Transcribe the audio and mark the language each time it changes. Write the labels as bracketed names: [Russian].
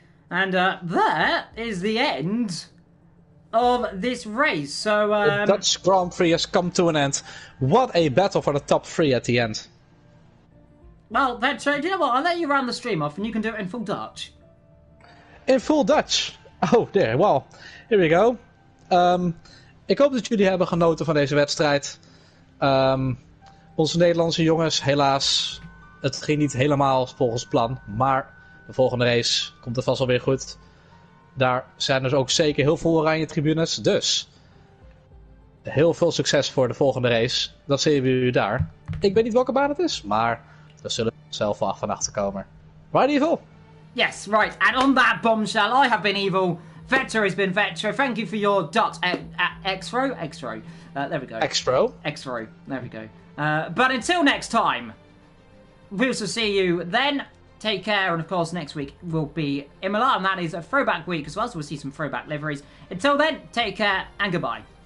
[English] And there is the end of this race. So The Dutch Grand Prix has come to an end. What a battle for the top 3 at the end. well, Vetro, do you know what? I'll let you round the stream off and you can do it in full Dutch. In full Dutch. Oh dear, well, here we go. [Dutch] Ik hoop dat jullie hebben genoten van deze wedstrijd. Onze Nederlandse jongens, helaas, het ging niet helemaal volgens plan. Maar de volgende race komt het vast wel weer goed. Daar zijn dus ook zeker heel veel oranje tribunes. Dus heel veel succes voor de volgende race. Dat zien jullie daar. Ik weet niet welke baan het is, maar we zullen zelf wel van achter komen. [English] Right, Evil? Yes, right. And on that bombshell, I have been Evil. Vetro has been Vetro. Thank you for your Dutch X-Ro. There we go. X-Pro. X-Ro. There we go. But until next time, we will see you then. Take care, and of course next week will be Imola, and that is a throwback week as well, so we'll see some throwback liveries. Until then, take care and goodbye.